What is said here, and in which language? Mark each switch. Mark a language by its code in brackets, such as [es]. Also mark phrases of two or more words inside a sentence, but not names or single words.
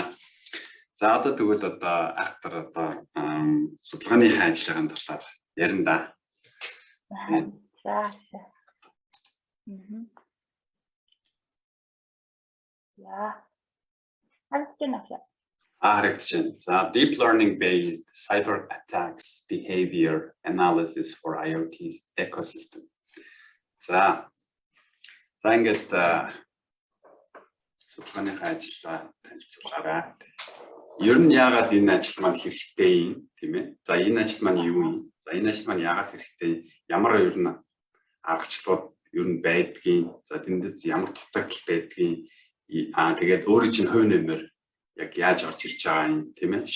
[mn] За одоо тэгвэл одоо ахтар одоо судалгааны ажиллагааны талаар ярина да. За. Ja. Харагдаж. [en] За deep learning based cyber attacks behavior analysis for IoT ecosystem. [mn] За ингээд судалгааны ажиллагаа танилцуулаарай. Ер нь яагаад энэ ажил маань хэрэгтэй юм тийм ээ? За энэ ажил маань юу юм? За энэ ажил маань яагаад хэрэгтэй? Ямар ер нь аргачлалууд ер нь байдгийг, за тэндээс ямар дутагдал байдгийг тэгээд өөрийн чинь хувь нэмэр яг яаж орж ирж байгаа юм тийм ээ?